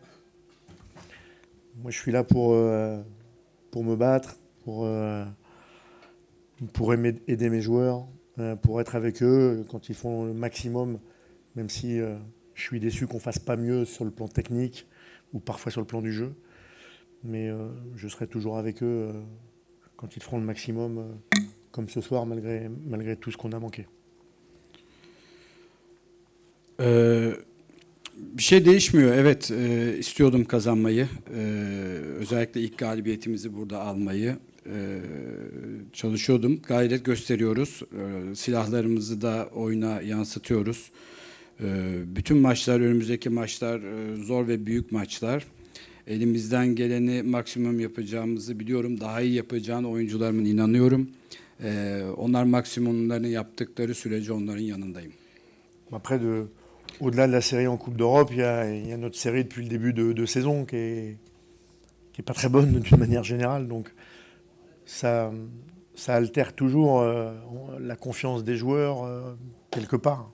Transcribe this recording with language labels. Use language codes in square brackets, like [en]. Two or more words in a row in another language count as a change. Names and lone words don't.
[fr] Moi, je suis là pour me battre, pour aider mes joueurs, pour être avec eux quand ils font le maximum, même si je suis déçu qu'on ne fasse pas mieux sur le plan technique ou parfois sur le plan du jeu. Mais je serai toujours avec eux quand ils feront le maximum, comme ce soir, malgré tout ce qu'on a manqué. [tr] Bir şey değişmiyor. Evet, istiyordum kazanmayı. Özellikle ilk galibiyetimizi burada almayı çalışıyordum. Gayret gösteriyoruz. Silahlarımızı da oyuna yansıtıyoruz. Bütün maçlar, önümüzdeki maçlar zor ve büyük maçlar. Elimizden geleni maksimum yapacağımızı biliyorum. Daha iyi yapacağını oyuncularımın inanıyorum. Onlar maksimumlarını yaptıkları sürece onların yanındayım. [fr] Après, au-delà de la série en Coupe d'Europe, il y a notre série depuis le début de saison qui est pas très bonne d'une manière générale. Donc ça altère toujours la confiance des joueurs quelque part.